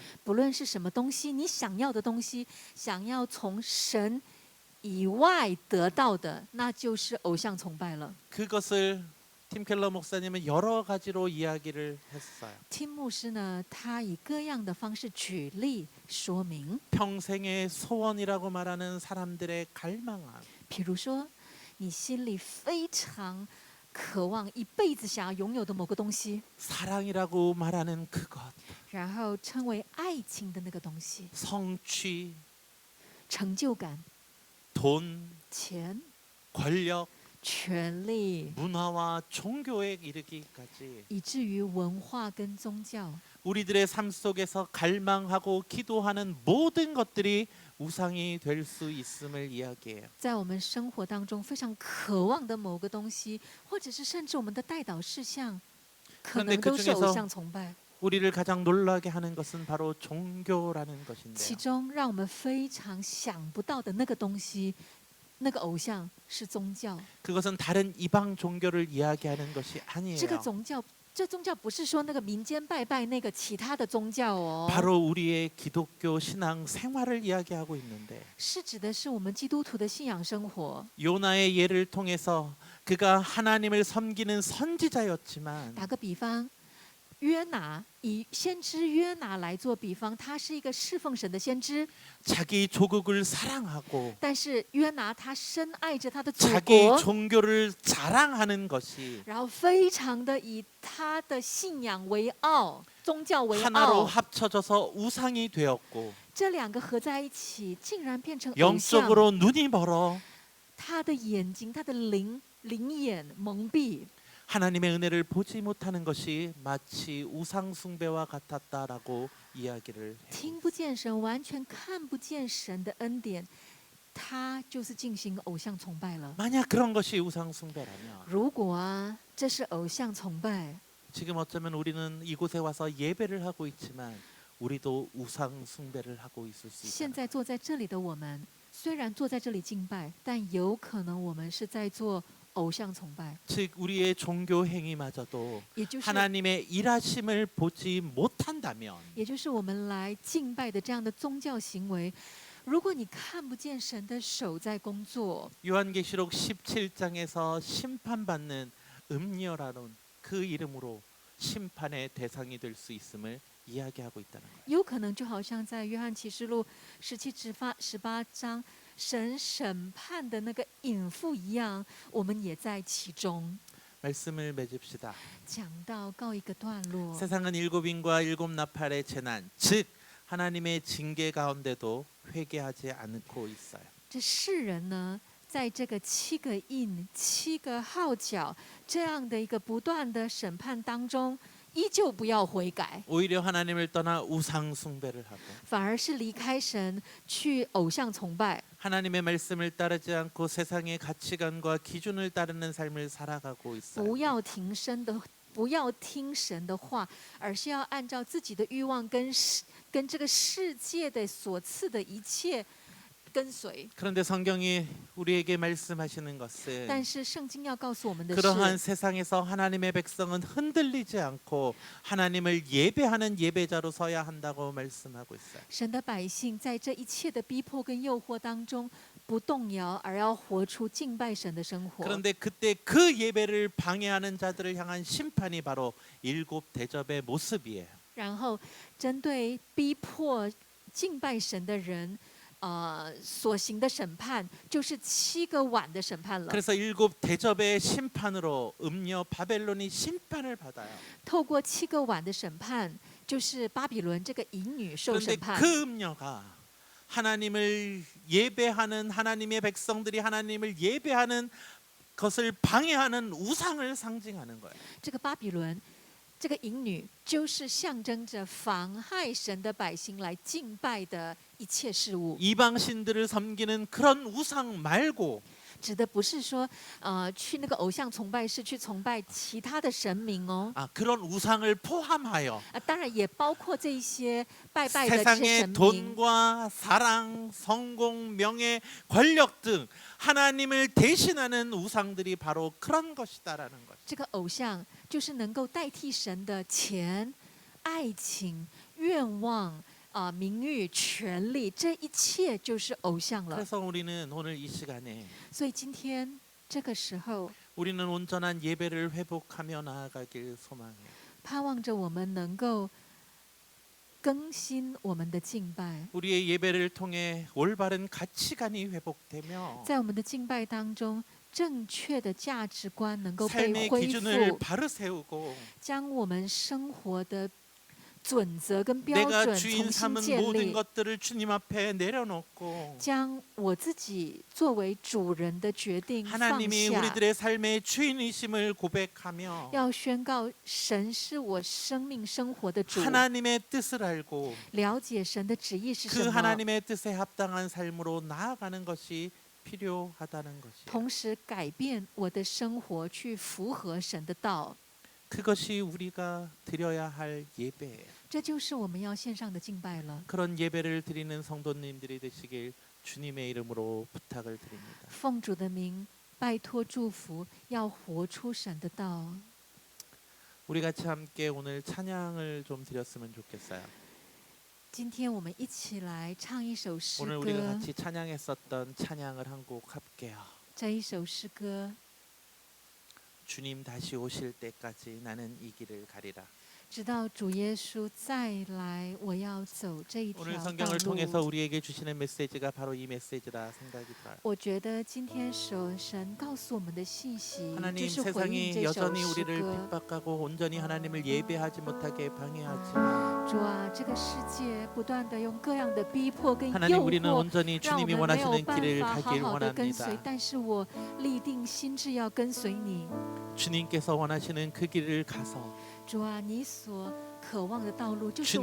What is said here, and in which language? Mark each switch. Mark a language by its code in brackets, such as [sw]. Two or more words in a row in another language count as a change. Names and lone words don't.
[zh] 不论是什么东西，你想要的东西，想要从神以外得到的，那就是偶像崇拜了。 [ko] 그것을 팀 켈러 목사님은 여러 가지로 이야기를 했어요. [zh] 听牧师呢，他以各样的方式举例说明， [ko] 평생의 소원이라고 말하는 사람들의 갈망함. [zh] 比如说，你心里非常渴望一辈子想要拥有的某个东西， [ko] 사랑이라고 말하는 그것. [zh] 然后称为爱情的那个东西， [ko] 성취, [zh] 成就感、 [ko] 돈, [zh] 钱、 [ko] 권력, [zh] 权力， [ko] 문화와 종교에 이르기까지 [zh] 以至于文化跟宗教， [ko] 우리들의 삶 속에서 갈망하고 기도하는 모든 것들이 우상이 될 수 있음을 이야기해요. [zh] 在我们生活当中非常渴望的某个东西，或者是甚至我们的代祷事项，可能都是偶像崇拜。 [ko] 우리를 가장 놀라게 하는 것은 바로 종교라는 [zh] 其 [ko] 것인데요. [zh] 中让我们非常想不到的那个东西，那个偶像是宗教。 [ko] 그것은 다른 이방 종교를 이야기하는 것이 [zh] 这个 [ko] 아니에요. [zh] 宗教，这宗教不是说那个民间拜拜那个其他的宗教哦， [ko] 바로 우리의 기독교 신앙 생활을 이야기하고 있는데 [zh] 是指的是我们基督徒的信仰生活。 [ko] 요나의 예를 통해서 그가 하나님을 섬기는 선지자였지만 [zh] 打个比方，约拿以先知约拿来做比方，他是一个侍奉神的先知， [ko] 자기 조국을 사랑하고 [zh] 但是约拿他深爱着他的祖 [ko] 자기 [zh] 国， [ko] 종교를 자랑하는 것이 [zh] 然后非常的以他的信仰为傲，宗教为 [ko] 하나로 [zh] 傲， [ko] 합쳐져서 우상이 되었고 [zh] 这两个合在一起，竟然变成偶像。 [ko] 영적으로 눈이 멀어 [zh] 他的眼睛，他的灵眼蒙蔽， [ko] 하나님의 은혜를 보지 못하는 것이 마치 우상 숭배와 같았다라고 이야기를 해요. [zh] 听不见神，完全看不见神的恩典，他就是进行偶像崇拜了。 [ko] 만약 그런 것이 우상 숭배라면 [zh] 如果啊，这是偶像崇拜， [ko] 지금 어쩌면 우리는 이곳에 와서 예배를 하고 있지만 우리도 우상 숭배를 하고 있을 수 [zh] 现 [ko] 있다. [zh] 在坐在这里的我们，虽然坐在这里敬拜，但有可能我们是在做偶像崇拜， [ko] 즉 우리의 종교 행위마저도 [zh] 也就是 [ko] 하나님의 일하심을 보지 못한다면 [zh] 也就是我们来敬拜的这样的宗教行为。如果你看不见神的手在工作， [ko] 요한계시록 17장에서 심판받는 음녀라는 그 이름으로 심판의 대상이 될 수 있음을 이야기하고 있다는 거예요. [zh] 有可能就好像在约翰启示录17至18章，神审判的那个淫妇一样，我们也在其中。 [ko] 말씀을 맺읍시다. [zh] 讲到告一个段落， [ko] 세상은 일곱 인과 일곱 나팔의 재난, 즉 하나님의 징계 가운데도 회개하지 않고 있어요. [zh] 这世人呢，在这个7个印、7个号角这样的一个不断的审判当中，依旧不要悔改， [ko] 오히려 하나님을 떠나 우상 숭배를 하고 [zh] 反而是离开神去偶像崇拜， [ko] 하나님의 말씀을 따르지 않고 세상의 가치관과 기준을 따르는 삶을 살아가고 있어요. [zh] 不要听神的话，而是要按照自己的欲望跟这个世界的所赐的一切跟随。 [ko] 그런데 성경이 우리에게 말씀하시는 [zh] 但 [ko] 것은 [zh] 是圣经要告诉我们的 [ko] 그러한 [zh] 是， [ko] 세상에서 하나님의 백성은 흔들리지 않고 하나님을 예배하는 예배자로 서야 한다고 말씀하고 있어요. [zh] 神的百姓在这一切的逼迫跟诱惑当中不动摇，而要活出敬拜神的生活。 [ko] 그런데 그때 그 예배를 방해하는 자들을 향한 심판이 바로 일곱 대접의 모습이에요. [zh] 然后针对逼迫敬拜神的人，所行的审判，就是7个碗的审判了。 [ko] 그래서 일곱 대접의 심판으로 음녀 바벨론이 심판을 받아요. [zh] 透过7个碗的审判，就是巴比伦这个淫女受 [ko] 그런데 [zh] 审判。 [ko] 그 음녀가 하나님을 예배하는 하나님의 백성들이 하나님을 예배하는 것을 방해하는 우상을 상징하는 거예요. [zh] 这个巴比伦这个淫女就是象征着妨害神的百姓来敬拜的一切事物， [ko] 이방 신들을 섬기는 그런 우상 말고 [zh] 指的不是说，去那个偶像崇拜室去崇拜其他的神明哦， [ko] 그런 우상을 포함하여 [zh] 当然也包括这一些拜拜的这些 [ko] 세상의 [zh] 神明， [ko] 돈과 사랑, 성공, 명예, 권력 등 하나님을 대신하는 우상들이 바로 그런 것이다라는 것. [zh] 这个偶像就是能够代替神的钱、爱情、愿望。名誉、权利，这一切就是偶像了。 [ko] 그래서 우리는 오늘 이 시간에 [zh] 所以今天这个时候， [ko] 우리는 온전한 예배를 회복하며 나아가길 소망해요. [zh] 盼望着我们能够更新我们的敬拜， [ko] 우리의 예배를 통해 올바른 가치관이 회복되며 [zh] 在我们的敬拜当中，正确的价值观能够被 [ko] 삶의 [zh] 恢 [ko] 기준을 [zh] 复， [ko] 바로 세우고 [zh] 将我们生活的准则跟标 [ko] 내가 [zh] 准 [ko] 주인 [zh] 重新 [ko] 삼은 [zh] 建 [ko] 모든 [zh] 立， [ko] 것들을 주님 앞에 내려놓고 [zh] 将我自己作为主人的决定放 [ko] 하나님이 [zh] 下， [ko] 우리들의 삶의 주인이심을 고백하며 [zh] 要宣告神是我生命生活的主， [ko] 하나님의 뜻을 알고 [zh] 了解神的旨意是 [ko] 그 [zh] 什么， [ko] 하나님의 뜻에 합당한 삶으로 나아가는 것이 필요하다는 것이에요. [zh] 同时改变我的生活，去符合神的道。 [ko] 그것이 우리가 드려야 할 예배예요. [zh] 这就是我们要献上的敬拜了。 [ko] 그런 예배를 드리는 성도님들이 되시길 주님의 이름으로 부탁을 드립니다. [zh] 奉主的名，拜托祝福，要活出神的道。 [ko] 우리 같이 함께 오늘 찬양을 좀 드렸으면 좋겠어요. [zh] 今天我们一起来唱一首诗 [ko] 오늘 우리가 [zh] 歌， [ko] 같이 찬양했었던 찬양을 한 곡 할게요. [zh] 这一首诗歌， [ko] 주님 다시 오실 때까지 나는 이 길을 가리라. [zh] 直到主耶稣再来，我要走这一条 [ko] 오늘 [zh] 道 [ko] 성경을 통해서 [zh] 路。 [ko] 우리에게 주시는 메시지가 바로 이 메시지라 생각이 들어요. [zh] 我觉得今天神告诉我们的信息，就 [ko] 하나님 [zh] 是回应 [ko] 세상이 [zh] 这首 [ko] 여전히 [zh] 诗 [ko] 우리를 [zh] 歌。 [ko] 핍박하고 온전히 하나님을 예배하지 못하게 방해하지만 [zh] 主啊，这个世界不断的用各样的逼迫跟 [ko] 하나님 [zh] 诱 [ko] 우리는 [zh] 惑， [ko] 온전히 [zh] 让我 [ko] 주님이 [zh] 们没有 [ko] 원하시는 [zh] 办 [ko] 길을 [zh] 法好 [ko] 가길 [zh] 好的跟随 [ko] 원합니다. 。 [zh] 但是我立定心志要跟随你。 [ko] 주님께서 원하시는 그 길을 가서 [zh] 主啊，你所渴望的道路就是我